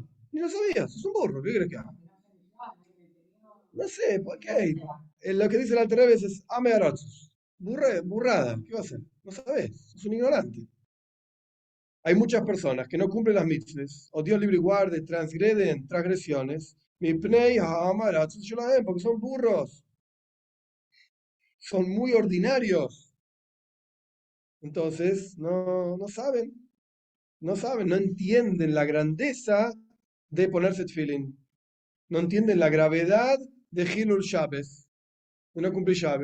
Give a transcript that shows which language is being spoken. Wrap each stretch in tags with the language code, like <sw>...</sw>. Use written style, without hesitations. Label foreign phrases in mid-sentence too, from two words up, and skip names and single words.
<es>Ni lo sabías, es un burro. ¿Qué crees que haga? No sé, ¿por qué? Lo que dice el Alter Rebbe es</es> <he>ame aratzos.</he> <es>Burrada, ¿qué va a hacer? No sabes, es un ignorante. Hay muchas personas que no cumplen las mitzvahs, o Dios libre y guarde, transgreden transgresiones,</es> <he>mipnei ha'am aratzos shelahem,</he> <es>porque son burros, son muy ordinarios. Entonces, no entienden la grandeza de ponerse tefilín, no entienden la gravedad de</es> <he>Hilul Shabbos,</he> <es>de no cumplir Shabbos.</es>